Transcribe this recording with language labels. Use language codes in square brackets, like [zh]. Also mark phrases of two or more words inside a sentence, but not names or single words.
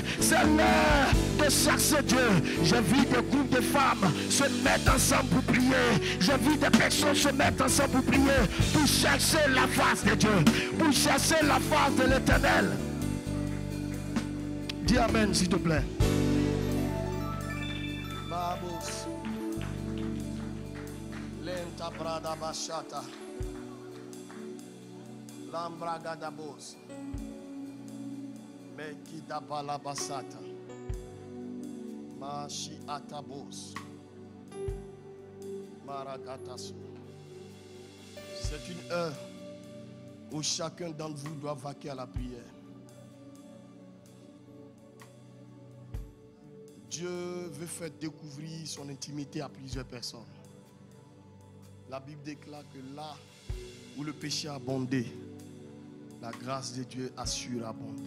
[fr] C'est l'heure de chercher Dieu. J'ai vu des groupes de femmes se mettre ensemble pour prier. J'ai vu des personnes se mettre ensemble pour prier, pour chercher la face de Dieu, pour chercher la face de l'Éternel. Dis amen s'il te plaît. Babos. Lenta brada bashata. Lambraga dabos. Mekida balabasata. Mashi atabos. Maragatasu. C'est une heure où chacun d'entre vous doit vaquer à la prière. Dieu veut faire découvrir son intimité à plusieurs personnes. La Bible déclare que là où le péché a abondé, la grâce de Dieu a surabondé.